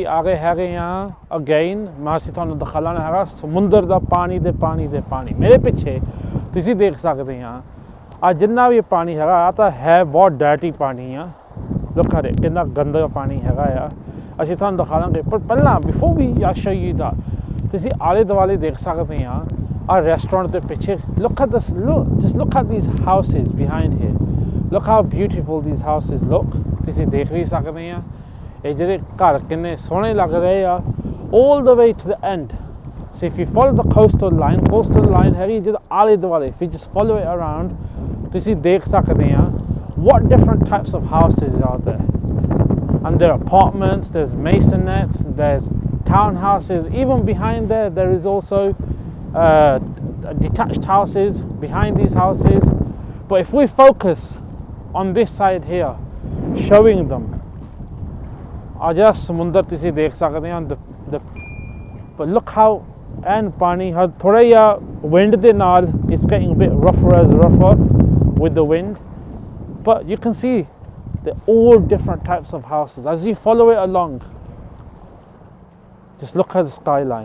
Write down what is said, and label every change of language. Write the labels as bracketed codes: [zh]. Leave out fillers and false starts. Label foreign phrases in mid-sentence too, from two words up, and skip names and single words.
[pa] ਆ ਗਏ ਹੈਗੇ ਆ ਅਗੇਨ ਮੈਂ ਅਸੀਂ ਤੁਹਾਨੂੰ ਦਿਖਾਉਣਾ ਹੈਗਾ ਸਮੁੰਦਰ ਦਾ ਪਾਣੀ ਦੇ ਪਾਣੀ ਮੇਰੇ ਪਿੱਛੇ ਤੁਸੀਂ ਦੇਖ ਸਕਦੇ ਆ ਆ ਜਿੰਨਾ ਵੀ ਪਾਣੀ ਹੈਗਾ ਆ ਤਾਂ ਹੈ ਬਹੁਤ ਡਰਟੀ ਪਾਣੀ ਆ ਲੋਕਾਂ ਦੇ ਕਿੰਨਾ ਗੰਦਾ ਪਾਣੀ ਹੈਗਾ ਆ ਅਸੀਂ ਤੁਹਾਨੂੰ ਦਿਖਾਵਾਂਗੇ ਪਰ ਪਹਿਲਾਂ [en] before we show you [pa] ਦਾ ਤੁਸੀਂ ਆਲੇ ਦੁਆਲੇ ਦੇਖ ਸਕਦੇ ਆ ਆ ਰੈਸਟੋਰੈਂਟ ਦੇ ਪਿੱਛੇ [en] look at these houses behind here look how beautiful these houses look [pa] ਤੁਸੀਂ ਦੇਖ ਵੀ ਸਕਦੇ ਆ ਇਹ ਜਿਹੜੇ ਘਰ ਕਿੰਨੇ ਸੋਹਣੇ ਲੱਗ ਰਹੇ ਆ [en] all the way to the end so if you follow the coastal line [pa] ਹੈਗੀ ਜਿਹੜਾ ਆਲੇ ਦੁਆਲੇ [en] if you just follow it around [pa] ਤੁਸੀਂ ਦੇਖ ਸਕਦੇ ਆ [en] what different types of houses are there and there are apartments there's maisonettes there's townhouses even behind there is also detached houses behind these houses but if we focus on this side here showing them [pa] ਆਜਾ ਸਮੁੰਦਰ ਤੁਸੀਂ ਦੇਖ ਸਕਦੇ ਹੋ [en] but look how and [pa] ਪਾਣੀ ਹਰ ਥੋੜਾ ਜਿਹਾ [en] wind [pa] ਦੇ ਨਾਲ [en] it's getting a bit rougher with the wind but you can see They're all different types of houses. As you follow it along, just look at the skyline.